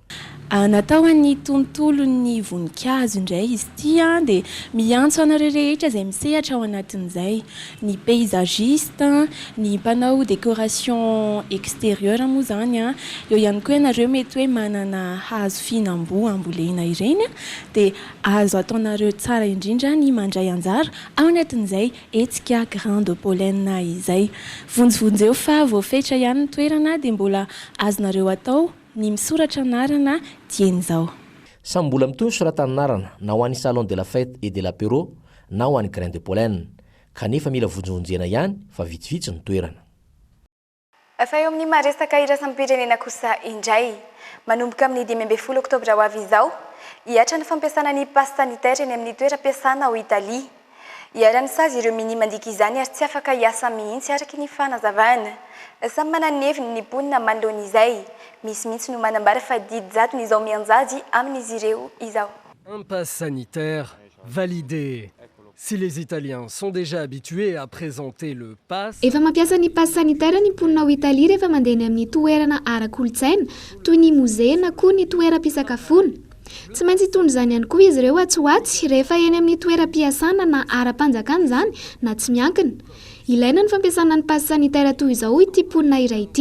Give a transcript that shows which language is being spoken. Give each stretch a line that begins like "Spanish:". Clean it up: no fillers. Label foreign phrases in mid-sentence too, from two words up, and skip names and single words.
Malagasy: Natao ny tontolo ny voninkazo indray izy ity dia miantso anareo rehetra izay misehatra ao anatin'izay ny paysagiste, ny mpanao
French: décoration extérieure
Malagasy: moa zany eo ihany koa ianareo mety hoe manana hazo fihinam-boa ambolena ireny dia azo ataonareo tsara indrindra ny mandray anjara ao anatin'izay hetsika Graine de Pollen izay. Vonjevonjeo fa voafetra ihany ny toerana dia mbola azonareo atao ny misoratra anarana dian'izao. Samy mbola mitony soratananarana na ho an'ny salon de la fête et de l'apéro na ho an'ny Graine de Pollen kanefa mila vonjevonjena ihany fa vitsivitsy ny toerana. Fa eo amin'ny maresaka iraisam-pirenena kosa indray manomboka amin'ny 10 oktobra ho avy izao hiatra ny fampiasana ny
French: passe sanitaire
Malagasy: eny amin'ny toeram-piasana ao Italia. Iarany sazy ireo minimandiky izany ary tsy afaka hiasa mihitsy araky ny fanazavana. Samy mananeviny ny mponina manoloana izay. Misy mihitsy no manambara fa didy jatony izao mianjady amin'izy ireo izao.
French: Un passe sanitaire validé. Si les Italiens sont déjà habitués à présenter le passe...
Malagasy: Efa mampiasa ny
French: passe sanitaire
Malagasy: ny mponina ao Italia rehefa mandeha ny amin'ny toerana ara-kolotsaina toy ny mozea na koa ny toeram-pisakafoana. Tsy maintsy hitondra izany ihany koa izy ireo atsoatsy rehefa eny amin'ny toeram-piasana na ara-panjakana izany na tsy miankina. Ilaina ny fampiasana ny
French: passe sanitaire
Malagasy: toy izao ity mponina iray ity.